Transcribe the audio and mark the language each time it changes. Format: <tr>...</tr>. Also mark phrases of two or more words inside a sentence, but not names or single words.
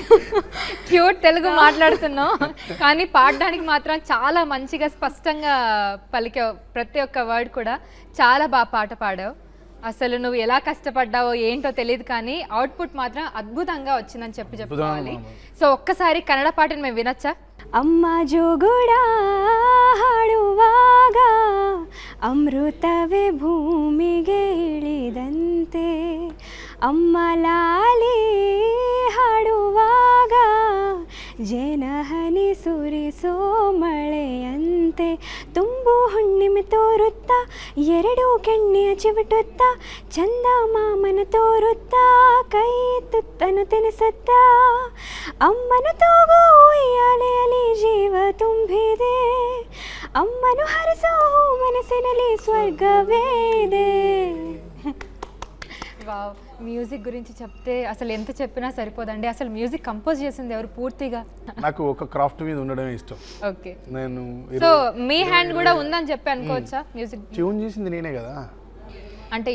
<te>క్యూట్ తెలుగు మాట్లాడుతున్నావు కానీ పాడడానికి మాత్రం చాలా మంచిగా స్పష్టంగా పలికావు. ప్రతి ఒక్క వర్డ్ కూడా చాలా బాగా పాట పాడావు. అసలు నువ్వు ఎలా కష్టపడ్డావో ఏంటో తెలియదు కానీ అవుట్పుట్ మాత్రం అద్భుతంగా వచ్చిందని చెప్పుకోవాలి. సో ఒక్కసారి కన్నడ పాటను మేము వినొచ్చా?</te> <kn>ಅಮ್ಮ ಜೋಗುಡ ಹಾಡುವಾಗ ಅಮೃತವೇ ಭೂಮಿಗೆ ಇಳಿದಂತೆ, ಅಮ್ಮ ಲಾಲಿ ಹಾಡುವಾಗ ಜನಹನಿ ಸುರಿಸೋ ಮಳೆಯಂತೆ, ತುಂಬು ಹುಣ್ಣಿಮೆ ತೋರುತ್ತಾ ಎರಡು ಕೆಣ್ಣೆಯ ಚಿವುಟುತ್ತಾ, ಚಂದ ಮಾಮನ ತೋರುತ್ತಾ ಕೈ ತುತ್ತನು ತಿನಿಸುತ್ತಾ, ಅಮ್ಮನು ತೂಗೋ ಉಯ್ಯಾಲೆಯಲ್ಲಿ ಜೀವ ತುಂಬಿದೆ, ಅಮ್ಮನು ಹರಿಸೋ ಮನಸ್ಸಿನಲ್ಲಿ ಸ್ವರ್ಗವೇ ಇದೆ.</kn> <te>వావ్, మ్యూజిక్ గురించి చెప్తే అసలు ఎంత చెప్పినా సరిపోదండి. అసలు</te> <en>music compose</en> <te>చేసింది ఎవరు పూర్తిగా? నాకు ఒక క్రాఫ్ట్ మీద ఉండడమే ఇష్టం. ఓకే, నేను సో మీ హ్యాండ్ కూడా ఉందని చెప్పి అనుకోవచ్చా? మ్యూజిక్ ట్యూన్ చేసింది నేనే కదా, అంటే</te>